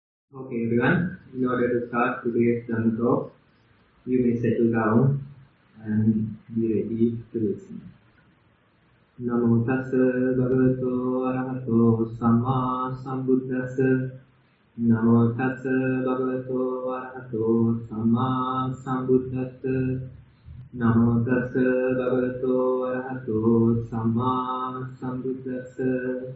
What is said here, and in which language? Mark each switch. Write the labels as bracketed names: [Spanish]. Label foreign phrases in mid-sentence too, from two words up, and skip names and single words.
[English] Okay everyone, in order to start today's Dhamma talk, you may settle down and be ready to listen. [Pali] Namo tassa bhagavato arahato samma sambuddhassa. Namo tassa bhagavato arahato samma sambuddhassa. Namo tassa bhagavato arahato samma sambuddhassa.